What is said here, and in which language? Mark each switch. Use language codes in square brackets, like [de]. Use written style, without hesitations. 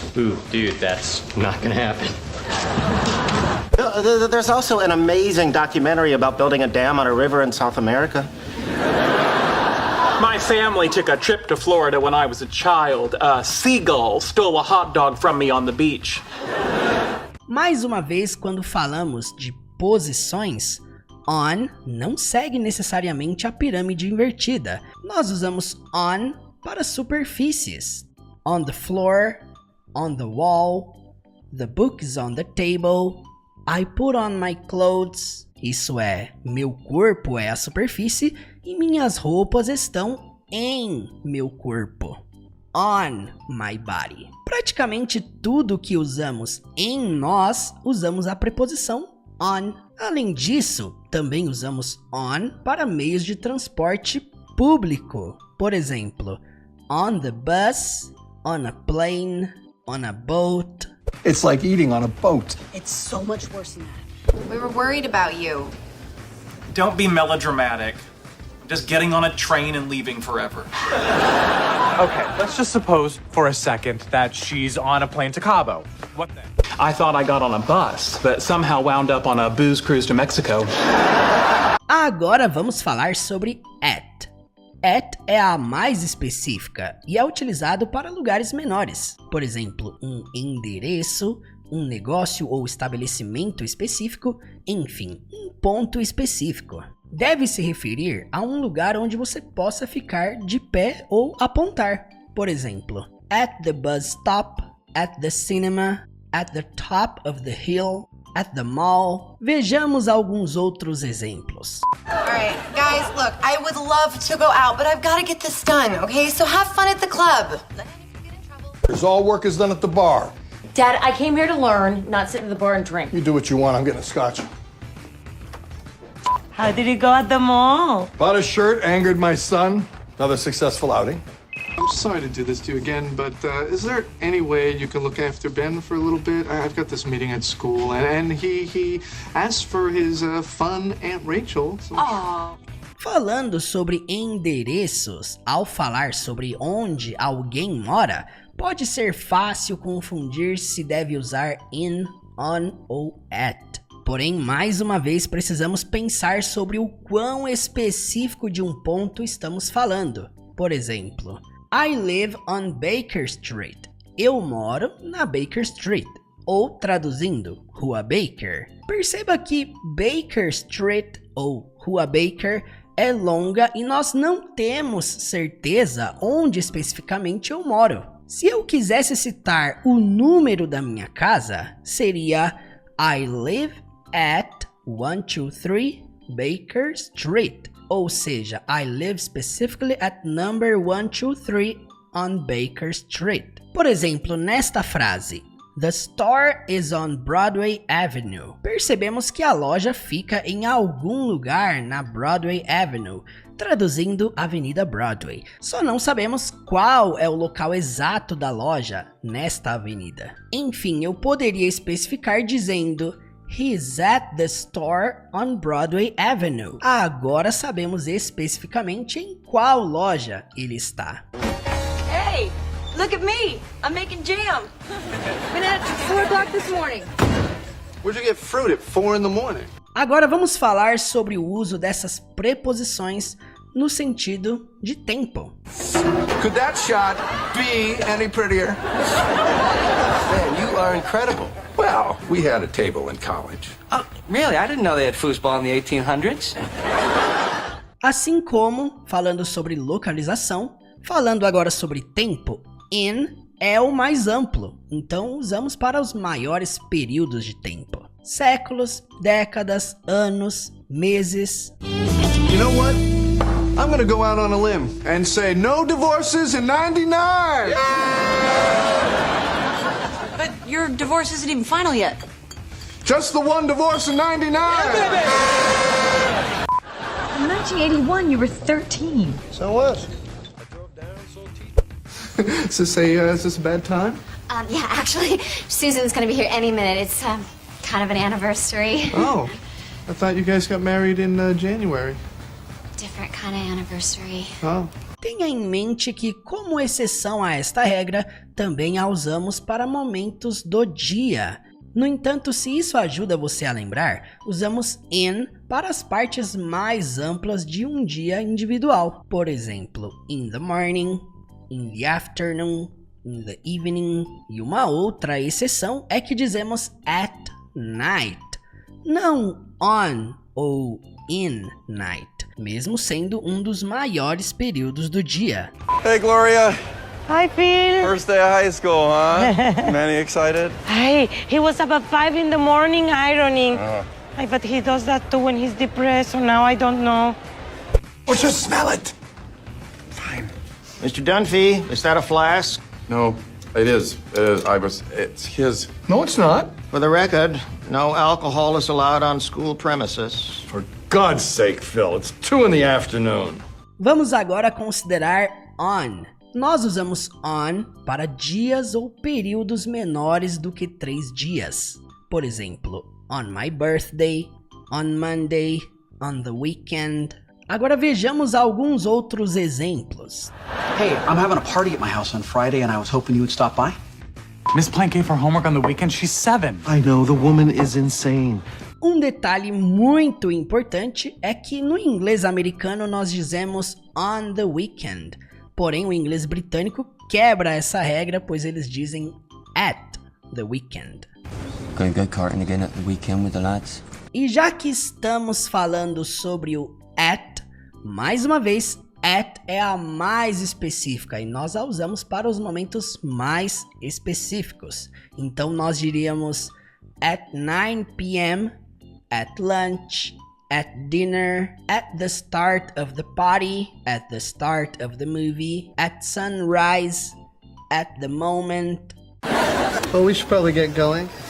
[en] Ooh, dude, that's not gonna happen. There's also an amazing documentary about building a dam on a river in South America. My family took a trip to Florida when I was a child. A seagull stole a hot dog from me on the beach. [pt] Mais uma vez, quando falamos de posições, on não segue necessariamente a pirâmide invertida. Nós usamos on para superfícies. [en] On the floor, on the wall, the book is on the table, I put on my clothes. [pt] Isso é, meu corpo é a superfície e minhas roupas estão em meu corpo. [en] On my body. [pt] Praticamente tudo que usamos em nós, usamos a preposição on. Além disso, também usamos on para meios de transporte público. Por exemplo, [en] on the bus, on a plane, on a boat. It's like eating on a boat. It's so much worse than that. We were worried about you. Don't be melodramatic. Just getting on a train and leaving forever. Okay, let's just suppose for a second that she's on a plane to Cabo. What then? I thought I got on a bus, but somehow wound up on a booze cruise to Mexico. [pt] Agora vamos falar sobre at. At é a mais específica e é utilizado para lugares menores. Por exemplo, um endereço, um negócio ou estabelecimento específico, enfim, um ponto específico. Deve se referir a um lugar onde você possa ficar de pé ou apontar. Por exemplo, [en] at the bus stop, at the cinema, at the top of the hill, at the mall. [pt] Vejamos alguns outros exemplos. [en] Alright, guys, look, I would love to go out, but I've got to get this done, okay? So have fun at the club. Because all work is done at the bar. Dad, I came here to learn, not sit at the bar and drink. You do what you want. I'm getting a scotch. How did it go at the mall? Bought a shirt, angered my son. Another successful outing. I'm sorry to do this to you again, but is there any way you can look after Ben for a little bit? I've got this meeting at school, and he asked for his fun Aunt Rachel. So... [pt] Falando sobre endereços, ao falar sobre onde alguém mora, pode ser fácil confundir se deve usar in, on ou at. Porém, mais uma vez, precisamos pensar sobre o quão específico de um ponto estamos falando. Por exemplo, [en] I live on Baker Street. [pt] Eu moro na Baker Street. Ou, traduzindo, Rua Baker. Perceba que Baker Street ou Rua Baker é longa e nós não temos certeza onde especificamente eu moro. Se eu quisesse citar o número da minha casa, seria [en] I live at 123 Baker Street. [pt] Ou seja, [en] I live specifically at number 123 on Baker Street. [pt] Por exemplo, nesta frase, [en] The store is on Broadway Avenue. [pt] Percebemos que a loja fica em algum lugar na Broadway Avenue, traduzindo Avenida Broadway. Só não sabemos qual é o local exato da loja nesta avenida. Enfim, eu poderia especificar dizendo [en] He's at the store on Broadway Avenue. [pt] Agora sabemos especificamente em qual loja ele está. [en] Hey, look at me. I'm making jam. Been at it since 4 o'clock this morning. Where'd you get fruit at 4 in the morning? [pt] Agora vamos falar sobre o uso dessas preposições no sentido de tempo. [en] Could that shot be any prettier? Man, you are incredible. Well, we had a table in college. Oh, really? I didn't know they had foosball in the 1800s. [pt] Assim como, falando sobre localização, falando agora sobre tempo, in é o mais amplo, então usamos para os maiores períodos de tempo. Séculos, décadas, anos, meses. [en] You know what? I'm gonna go out on a limb and say no divorces in 99! But your divorce isn't even final yet. Just the one divorce in 99! In 1981, you were 13. So what? Is this a bad time? Yeah, actually, Susan's gonna be here any minute. It's, kind of an anniversary. Oh, I thought you guys got married in January. Different kind of anniversary. Oh. [pt] Tenha em mente que, como exceção a esta regra, também a usamos para momentos do dia. No entanto, se isso ajuda você a lembrar, usamos in para as partes mais amplas de um dia individual. Por exemplo, [en] in the morning, in the afternoon, in the evening. [pt] E uma outra exceção é que dizemos [en] at night, [pt] não on ou in night, mesmo sendo um dos maiores períodos do dia. [en] Hey Gloria. Hi, Phil. First day of high school, huh? Manny excited? Hey, he was up at 5 in the morning ironing. Oh. Hey, but he does that too when he's depressed, so now I don't know. Oh, just smell it. Fine. Mr. Dunphy, is that a flask? No, it is. It's his. No, it's not. For the record, no alcohol is allowed on school premises. For God's sake, Phil, it's 2 in the afternoon. [pt] Vamos agora considerar on. Nós usamos on para dias ou períodos menores do que 3 dias. Por exemplo, [en] on my birthday, on Monday, on the weekend. [pt] Agora vejamos alguns outros exemplos. [en] Hey, I'm having a party at my house on Friday and I was hoping you would stop by. Miss Plank gave her homework on the weekend. She's 7. I know, the woman is insane. [pt] Um detalhe muito importante é que no inglês americano nós dizemos [en] on the weekend. [pt] Porém, o inglês britânico quebra essa regra, pois eles dizem [en] at the weekend. Going go-karting again at the weekend with the lads. [pt] E já que estamos falando sobre o at, mais uma vez, at é a mais específica e nós a usamos para os momentos mais específicos. Então nós diríamos [en] at 9 p.m., at lunch, at dinner, at the start of the party, at the start of the movie, at sunrise, at the moment. Well, we should probably get going.